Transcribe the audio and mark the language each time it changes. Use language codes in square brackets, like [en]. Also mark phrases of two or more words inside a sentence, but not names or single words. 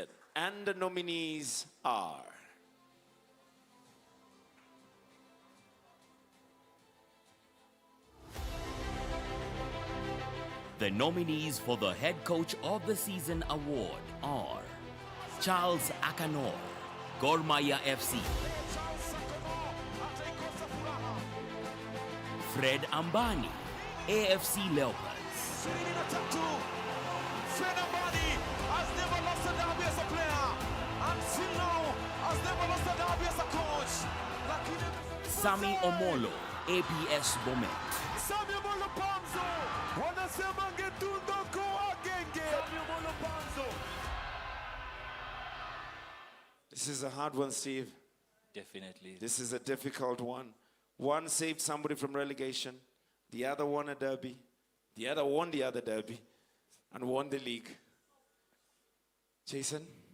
[en] And the nominees are... The nominees for the Head Coach of the Season award are Charles Akanor, Gor Mahia FC; Fred Ambani, AFC Leopards; Fred Ambani has never lost a derby as a player. Until now, has never lost a derby as a coach. Sami Omolo, APS Bomet; [sw] Samuel Molopanzo, wanasema ngetundo kwa genge. [en] Samuel Molopanzo. This is a hard one, Steve. Definitely. This is a difficult one. One saved somebody from relegation. The other won a derby. The other won the other derby. And won the league. Jason?